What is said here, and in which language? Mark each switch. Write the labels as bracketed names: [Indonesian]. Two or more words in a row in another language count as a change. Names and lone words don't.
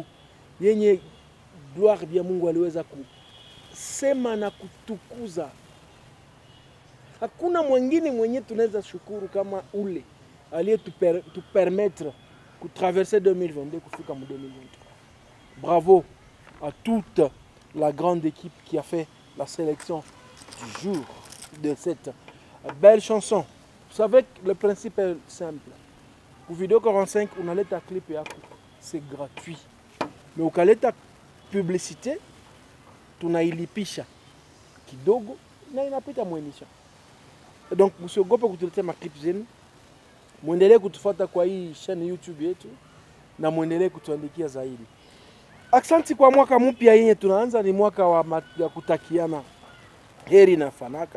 [Swahili] Yenye gloire ya Mungu aliweza kusema na kutukuza. Hakuna mwingine mwenye tunaweza shukuru kama ule aliyetupermettre kutraverser 2022 kufika mu 2023. [French] Bravo à toute la grande équipe qui a fait la sélection du jour de cette belle chanson. Vous savez que le principe est simple. Pour Vidéo 45, on a l'état clip et c'est gratuit. Mais au [Swahili] kaleta publicité, tunailipisha kidogo na inapita mwenisha. Donc msiogope kutuletea maklip zenu. Muendelee kutufuata kwa hii chaîne YouTube yetu na muendelee kutuandikia zaidi. Aksanti kwa mwaka mpya yenye tunaanza, ni mwaka wa kutakiana heri na fanaka.